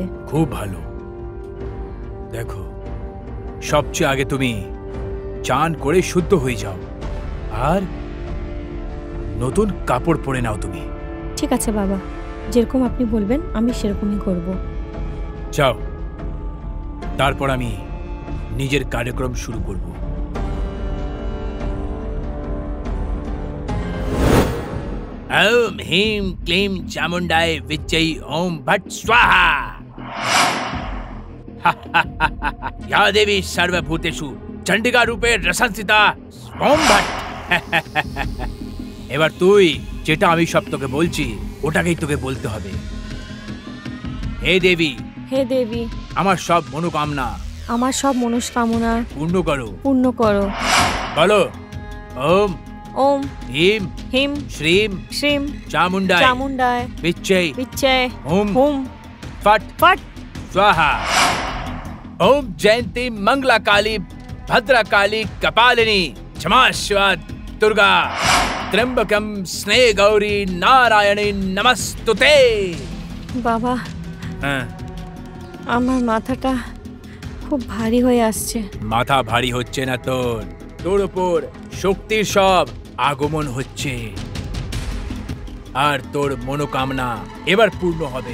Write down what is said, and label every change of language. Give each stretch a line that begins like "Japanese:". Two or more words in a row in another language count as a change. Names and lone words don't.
Bangla: খুব ভালো, দেখো সবচেয়ে আগে তুমি চান করে শুদ্ধ হয়ে যাও, আর নতুন কাপড় পরে নাও তুমি। ঠিক আছে বাবা, যেরকম আপনি বলবেন আমি সেরকমই করব। যাও, তারপর আমি নিজের কার্যক্রম শুরু করব।
Sanskrit: ओम ह्रीं क्लीं चामुंडाय विच्चै ओम भट्ट स्वाहा। या देवी सर्वभूतेषु चंडिका रूपे रसंसिता ओम भट्ट।
Bangla: এবার তুই যেটা আমি সব তোকে বলছি ওটাকেই তোকে বলতে হবে। হে দেবী, হে দেবী, আমার সব মনোকামনা, আমার সব মনস্কামনা পূর্ণ করো। পূর্ণ করো। বলো ওম
Sanskrit: ওম হিম হিম শ্রীম শ্রীম চামুন্ডায় চামুন্ডায় বিচ্চৈ বিচ্চয় হুম হুম फट फट स्वाहा। ओम जयंती मंगला काली भद्रा काली कपालिनी क्षमा शिवा दुर्गा त्र्यंबकम स्नेह गौरी नारायणी नमस्तुते।
Bangla: বাবা, हाँ, আমার মাথাটা খুব ভারী হয়ে আসছে। মাথা ভারী হচ্ছে না তোর, তোর উপর শক্তির সব আগমন হচ্ছে, আর তোর মনোকামনা এবার পূর্ণ হবে।